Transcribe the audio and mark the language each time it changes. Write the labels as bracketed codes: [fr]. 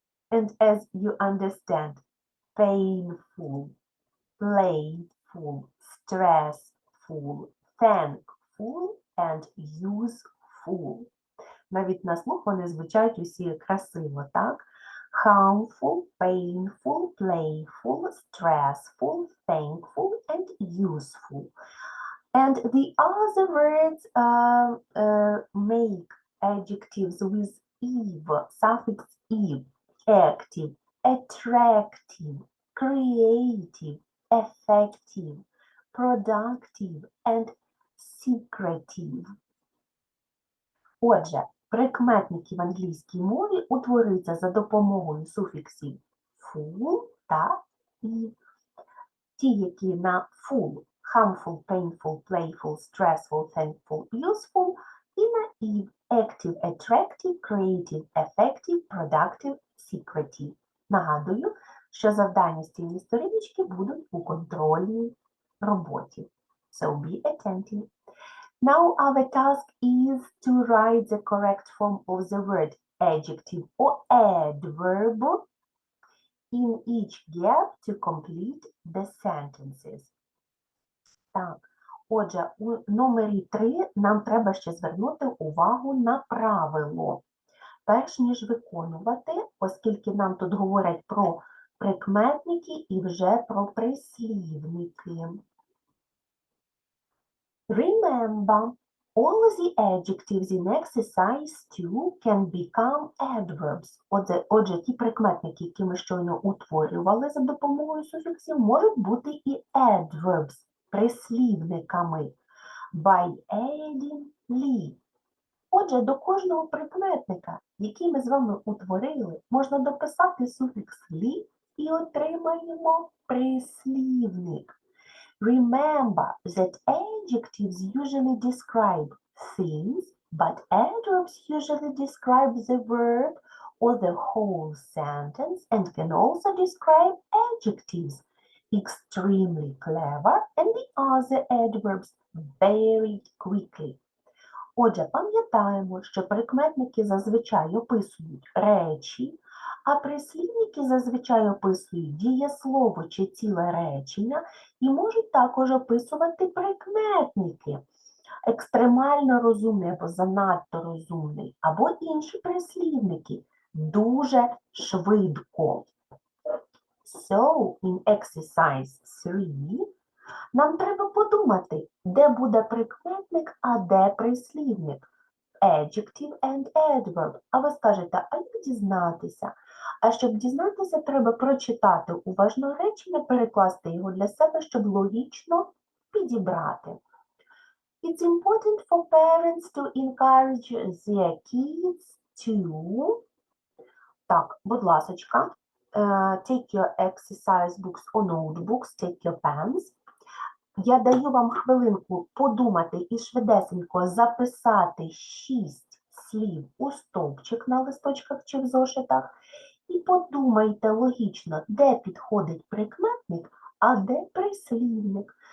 [en] And as you understand, painful, playful, stressful, thankful and useful. [uk] Навіть на слух вони звучать усі красиво, так? [en] Harmful, painful, playful, stressful, thankful, and useful. And the other words make adjectives with eve, suffix eve, active, attractive, creative, effective, productive, and secretive. [uk] Отже, прикметники в англійській мові утворюються за допомогою суфіксів full та eve. Ті, які на full – harmful, painful, playful, stressful, thankful, useful, і на eve – active, attractive, creative, effective, productive, secretive. Нагадую, що завдання з цієї сторіночки будуть у контрольній роботі. [en] So be attentive. Now our task is to write the correct form of the word adjective or adverb in each gap to complete the sentences. [uk] Так, отже, у номері 3 нам треба ще звернути увагу на правило. перш ніж виконувати, оскільки нам тут говорять про прикметники і вже про прислівники. [en] Remember, all the adjectives in exercise 2 can become adverbs. [uk] Отже, ті прикметники, які ми щойно утворювали за допомогою суфіксів, можуть бути і adverbs, прислівниками. [en] By adding ly. [uk] Отже, до кожного прикметника, який ми з вами утворили, можна дописати суфікс ly і отримаємо прислівник. [en] Remember that adjectives usually describe things, but adverbs usually describe the verb or the whole sentence and can also describe adjectives. Extremely clever and the other adverbs very quickly. [uk] Отже, пам'ятаємо, що прикметники зазвичай описують речі, а прислівники зазвичай описують дієслово чи ціле речення і можуть також описувати прикметники. Екстремально розумний або занадто розумний, або інші прислівники дуже швидко. [en] So, in exercise 3 [uk] нам треба подумати, де буде прикметник, а де прислівник. [en] Adjective and adverb. [uk] А ви скажете, а як дізнатися? А щоб дізнатися, треба прочитати уважно речення, перекласти його для себе, щоб логічно підібрати. [en] It's important for parents to encourage their kids to... [uk] Так, будь ласочка, [en] take your exercise books or notebooks, take your pens. [uk] Я даю вам хвилинку подумати і швидесенько записати 6 слів у стовпчик на листочках чи в зошитах. І подумайте логічно, де підходить прикметник, а де прислівник.